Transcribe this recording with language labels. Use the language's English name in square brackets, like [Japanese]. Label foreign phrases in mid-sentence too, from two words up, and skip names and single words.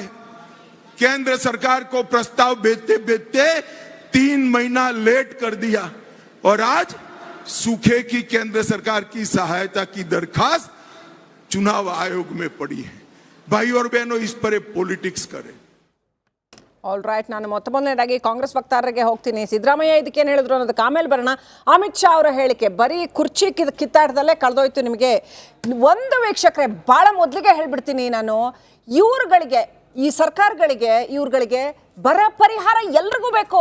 [Hindi] केंद्र सरकार को प्रस्ताव भेजते भेजते 3 महीना लेट कर दिया और आज सूखे की केंद्र सरकार की सहायता की दरखास्त चुनाव आयोग में पड़ी है। भाई और बहनों, इस पर पॉलिटिक्स करें। [English] all right, [Kannada] ನಾನು ಮೊದಲನೇದಾಗಿ ಕಾಂಗ್ರೆಸ್ ವಕ್ತಾರರಿಗೆ ಹೋಗ್ತೀನಿ. ಸಿದ್ದರಾಮಯ್ಯ ಇದಕ್ಕೇನು ಹೇಳಿದ್ರು ಅನ್ನೋದಕ್ಕೆ ಆಮೇಲೆ ಬರೋಣ. ಅಮಿತ್ ಶಾ ಅವರ ಹೇಳಿಕೆ ಬರೀ ಕುರ್ಚಿ ಕಿತ್ತಾಟದಲ್ಲೇ ಕಳೆದೋಯ್ತು ನಿಮಗೆ. ಒಂದು ವೀಕ್ಷಕರೇ, ಭಾಳ ಮೊದಲಿಗೆ ಹೇಳ್ಬಿಡ್ತೀನಿ ನಾನು, ಇವ್ರುಗಳಿಗೆ, ಈ ಸರ್ಕಾರಗಳಿಗೆ, ಇವ್ರುಗಳಿಗೆ ಬರ ಪರಿಹಾರ ಎಲ್ರಿಗೂ ಬೇಕು.